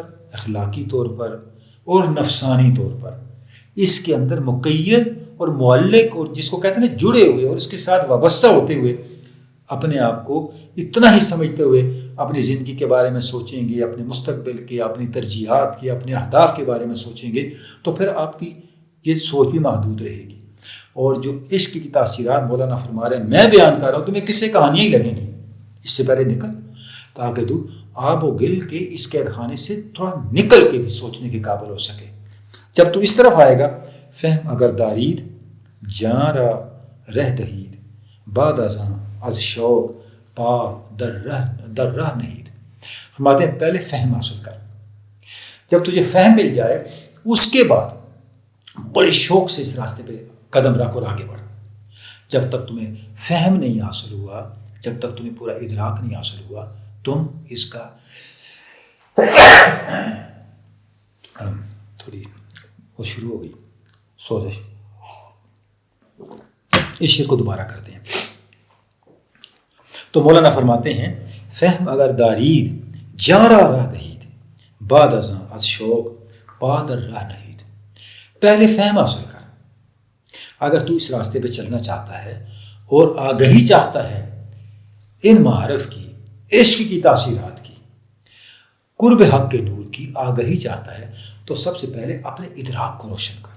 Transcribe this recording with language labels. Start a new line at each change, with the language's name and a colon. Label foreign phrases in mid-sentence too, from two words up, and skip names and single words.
Urdu: اخلاقی طور پر اور نفسانی طور پر اس کے اندر مقید اور معلق اور جس کو کہتے ہیں جڑے ہوئے اور اس کے ساتھ وابستہ ہوتے ہوئے اپنے آپ کو اتنا ہی سمجھتے ہوئے اپنی زندگی کے بارے میں سوچیں گے، اپنے مستقبل کے، اپنی ترجیحات کے، اپنے اہداف کے بارے میں سوچیں گے، تو پھر آپ کی یہ سوچ بھی محدود رہے گی. اور جو عشق کی تاثیرات مولانا فرما رہے ہیں میں بیان کر رہا ہوں، تمہیں قصے کہانیاں ہی لگیں گی. اس سے پہلے نکل تاکہ تو آب و گل کے اس قید خانے سے تھوڑا نکل کے بھی سوچنے کے قابل ہو سکے. جب تو اس طرف آئے گا،
Persian: فہم اگر دارید جاں را رہ دہید، بعد ازاں از شوق پا در راہ نہید.
Urdu: فرماتے ہیں پہلے فہم حاصل کر. جب تجھے فہم مل جائے اس کے بعد بڑے شوق سے اس راستے پہ قدم رکھ اور آگے بڑھ. جب تک تمہیں فہم نہیں حاصل ہوا، جب تک تمہیں پورا ادراک نہیں حاصل ہوا، تم اس کا تھوڑی وہ شروع ہو گئی سوزش. اس شعر کو دوبارہ کرتے ہیں. تو مولانا فرماتے ہیں
Persian: فہم اگر دارید جارا راہ دہید، بعد ازاں از شوق پادر راہ نہید.
Urdu: پہلے فہم حاصل کر. اگر تو اس راستے پہ چلنا چاہتا ہے اور آگہی چاہتا ہے ان معارف کی، عشق کی تاثیرات کی، قرب حق کے نور کی آگہی چاہتا ہے، تو سب سے پہلے اپنے ادراک کو روشن کر.